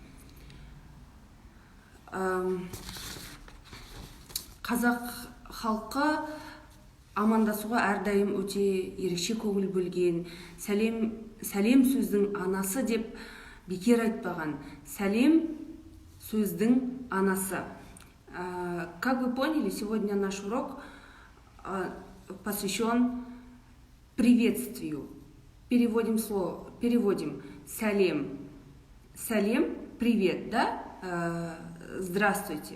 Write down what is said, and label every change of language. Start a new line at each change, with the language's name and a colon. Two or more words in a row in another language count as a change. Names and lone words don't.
Kazakh: Қазақ халқы амандасуға әрдайым өте ерекше көңіл бөлген. Сәлем сөздің анасы деп бекер айтпаған. Сәлем сөздің анасы.
Russian: Как вы поняли, сегодня наш урок посвящен приветствию. Переводим сәлем.
Kazakh: Сәлем,
Russian: привет, да? Здравствуйте.